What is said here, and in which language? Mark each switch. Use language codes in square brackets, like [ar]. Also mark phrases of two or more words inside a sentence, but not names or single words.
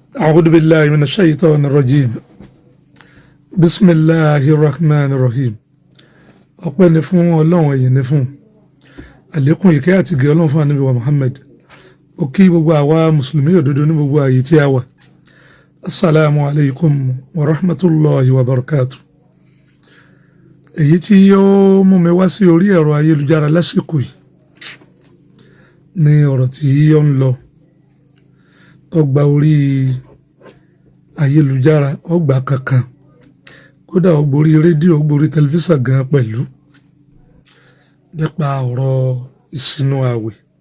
[ar] أعوذ بالله من الشيطان الرجيم بسم الله الرحمن الرحيم [yo] ọpẹ́ ni fún Ọlọ́run ẹ̀yìn ni fún àlékún ìkẹ́ àti ìgẹ́ Ọlọ́run fún Ànábì wa Muhammad ó kí gbogbo àwa mùsùlùmí òdodo ní gbogbo ààyè tí a wà [ar] السلام عليكم ورحمة الله وبركاته. [yo] Èyí tí ó mú mi wá sí orí ẹ̀rọ ayélujára lásìkò yìí ni ọ̀rọ̀ tí ó ń lọ tó gba orí ayélujára ọgbà kankan kódà ó gborí rédíò ó gborí tẹlifíṣàn gan pẹ̀lú nípa ọ̀rọ̀ ìsinu ààwẹ̀.